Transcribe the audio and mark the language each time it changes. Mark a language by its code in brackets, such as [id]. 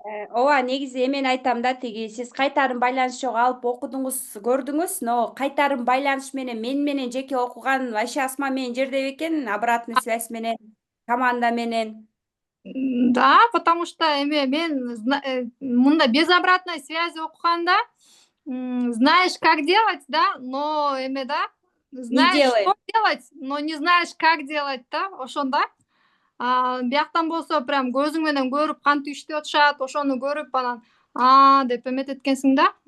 [ky] Ооба, негизи эми айтам да, сиз кайтарым байланыш жок алып окудуңуз, көрдүңүз, но кайтарым байланыш менен менен жеке окуган [ru] вообще [ky] Асман менен жер деп экен, [ru] обратный связь [ky] менен, команда менен. [ru] Да, потому что [ky] эми мен мындай [ru] без обратной связи [ky] окуганда [ru] знаешь, как делать, да, но эме да, знаешь, что делать, но не знаешь, как делать да, [ky] ошондо. Бияктан болсо прям көзүң менен көрүп кантип иштеп атышат, ошону көрүп анан деп эметет экенсиң да.